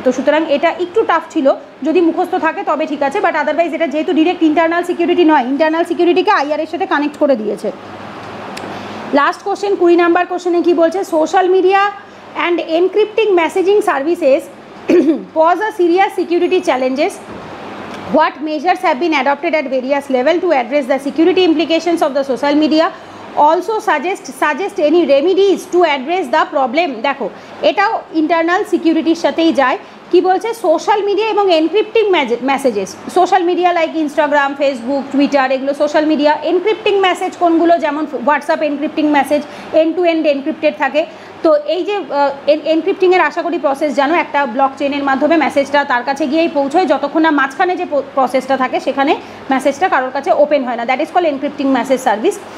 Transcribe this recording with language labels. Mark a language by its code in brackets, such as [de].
[bn] তো সুতরাং এটা একটু টাফ ছিল, যদি মুখস্থ থাকে তবে ঠিক আছে, বাট আদারওয়াইজ এটা যেহেতু ডিরেক্ট ইন্টারনাল সিকিউরিটি নয়, ইন্টারনাল সিকিউরিটিকে আইআর এর সাথে কানেক্ট করে দিয়েছে। লাস্ট কোশ্চেন 20 নাম্বার কোশ্চেনে কি বলছে, [en] Social media and encrypting messaging services pose a serious security challenges. What measures have been adopted at various levels to address the security implications of the social media? Also suggest any remedies to address the problem. [bn] দেখো এটাও internal সিকিউরিটির সাথেই যায়। কি বলছে, social media এবং এনক্রিপ্টিং messages, social media like Instagram, Facebook, Twitter, এগুলো social media. এনক্রিপ্টিং message কোনগুলো, যেমন WhatsApp এনক্রিপ্টিং message and two and encrypted থাকে। তো এই যে এনক্রিপ্টিংয়ের আশা করি প্রসেস জানো, একটা ব্লক চেনের মাধ্যমে মেসেজটা তার কাছে গিয়েই পৌঁছয়, যতক্ষণ না মাঝখানে যে প্রসেসটা থাকে সেখানে মেসেজটা কারোর কাছে ওপেন হয় না, [en] That is call encrypting message service.